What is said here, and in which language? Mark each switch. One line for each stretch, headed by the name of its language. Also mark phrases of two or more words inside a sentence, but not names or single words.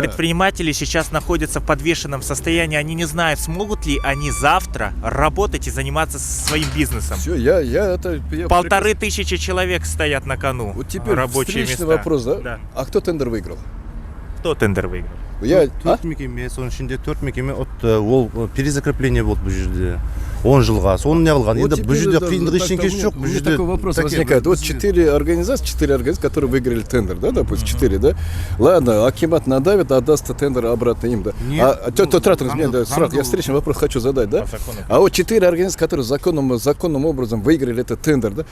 Russian: предприниматели сейчас находятся в подвешенном состоянии, они не знают, смогут ли они завтра работать и заниматься своим бизнесом. Все, я 1500 человек стоят на кону, Вот теперь рабочие встречный места. вопрос, да? Да. А кто тендер выиграл? Кто тендер выиграл?
Kazakh: төрт мекеме, соның ішінде 4 мекеме ол перезакрепление болды бұл жерде 10 жылға соны не қылған енді бұл жерде қиындық ештеңесі жоқ бұл жерде
Russian: такой вопрос возникает. Вот 4 организации, которые выиграли тендер, да, допустим, 4, да? Ладно, Акимат надавит, отдаст тендер обратно им, да? Нет. Сразу я встречный вопрос хочу задать, да? По закону. А вот 4 организации, которые законным образом выиграли этот тендер, да?